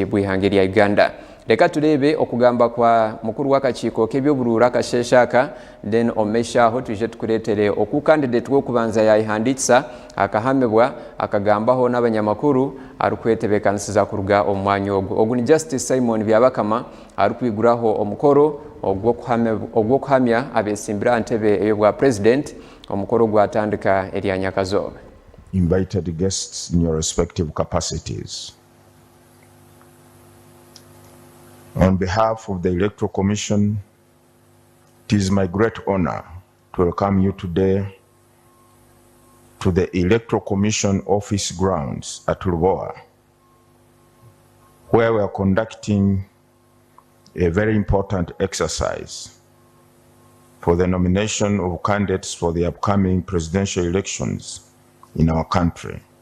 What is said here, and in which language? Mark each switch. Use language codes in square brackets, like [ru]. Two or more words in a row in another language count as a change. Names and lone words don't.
[nyn] bw'ihanga lya Uganda leka turebe okugamba kwa mukuru w'akakiiko k'ebyobururu akasheshe aka then omeshaho tuje tukureetere oku candidate w'okubanza yayihandikisa akahamibwa akagambaho n'abanyamakuru arikwetebekanisiza kuruga omu mwanya ogu ni Justice Simon Byabakama arikwiguraho omukoro ogw'okuhamya abesimbira ahantebe ey'obwa president omukoro gwatandika erya nyakazooba. [en] Invited guests in your respective capacities. On behalf of the Electoral Commission, it is my great honor to welcome you today to the Electoral Commission office grounds at Lubowa, where we are conducting a very important exercise for the nomination of candidates for the upcoming presidential elections in our country.